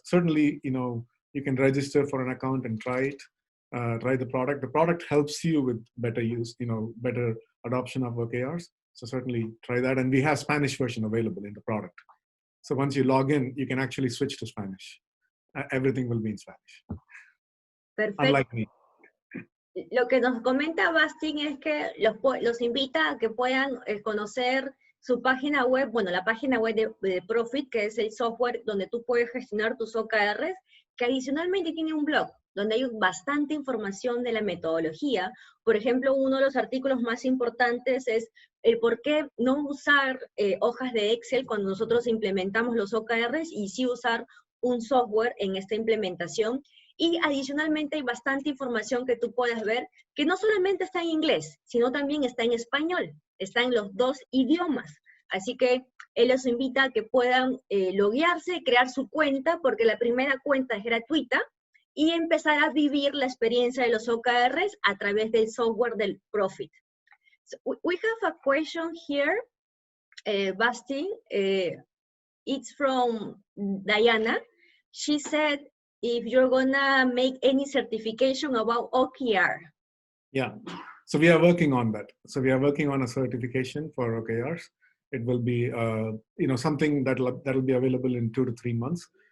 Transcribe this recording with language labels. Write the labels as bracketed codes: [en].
[en] Certainly, you can register for an account and try it, try the product. The product helps you with better use, better adoption of OKRs. So certainly try that. And we have Spanish version available in the product. So once you log in, you can actually switch to Spanish. Everything will be in Spanish. [es] Perfecto. [en] Unlike me. [es] Lo que nos comenta Bastin es que los invita a que puedan conocer su página web, bueno, la página web de Profit, que es el software donde tú puedes gestionar tus OKRs, que adicionalmente tiene un blog, donde hay bastante información de la metodología. Por ejemplo, uno de los artículos más importantes es el por qué no usar hojas de Excel cuando nosotros implementamos los OKRs y sí usar un software en esta implementación. Y adicionalmente hay bastante información que tú puedes ver que no solamente está en inglés, sino también está en español, está en los 2 idiomas. Así que él los invita a que puedan loguearse, crear su cuenta, porque la primera cuenta es gratuita, y empezar a vivir la experiencia de los OKRs a través del software del Profit. [en] So we have a question here, Bastin. It's from Diana. She said, if you're gonna make any certification about OKR. Yeah, so we are working on that. So we are working on a certification for OKRs. It will be, something that'll be available in 2 to 3 months.